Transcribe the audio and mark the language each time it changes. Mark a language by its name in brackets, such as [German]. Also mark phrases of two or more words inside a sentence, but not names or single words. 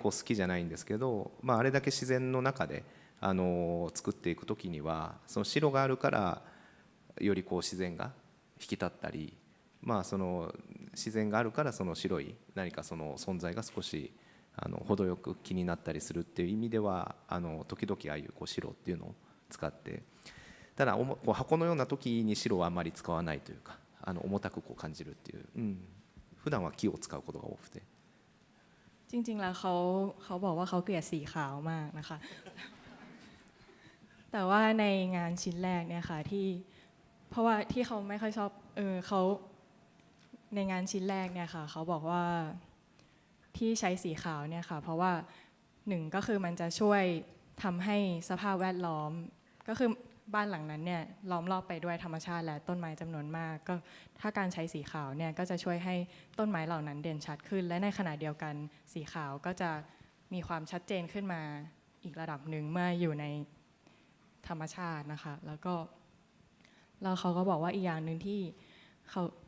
[Japanese] こう好きじゃないんですけど、あれだけ自然の中で作っていく時にはその白があるからよりこう自然が引き立ったり、その自然があるからその白い何かその存在が少し程よく気になったりするっていう意味では時々ああいうこう白っていうのを使って、ただこう箱のような時に白はあまり使わないというか重たくこう感じるっていう、普段は木を使うことが多くて [Thai] จริงๆแล้วเขาบอกว่าเขาเกลียดสีขาวมากนะคะ แต่ว่าในงานชิ้นแรกเนี่ยค่ะเพราะว่าที่เขาไม่ค่อยชอบเขาในงานชิ้นแรก เนี่ยค่ะเขาบอกว่าที่ใช้สีขาวเนี่ยค่ะเพราะว่าหนึ่งก็คือมันจะช่วยทำให้สภาพแวดล้อมก็คือบ้านหลังนั้นเนี่ยล้อมรอบไปด้วยธรรมชาติและต้นไม้จำนวนมากก็ถ้าการใช้สีขาวเนี่ยก็จะช่วยให้ต้นไม้เหล่านั้นเด่นชัดขึ้นและในขณะเดียวกันสีขาวก็จะมีความชัดเจนขึ้นมาอีกระดับหนึ่งเมื่ออยู่ในธรรมชาตินะคะแล้วเขาก็บอกว่าอีกอย่างหนึ่งที่เขา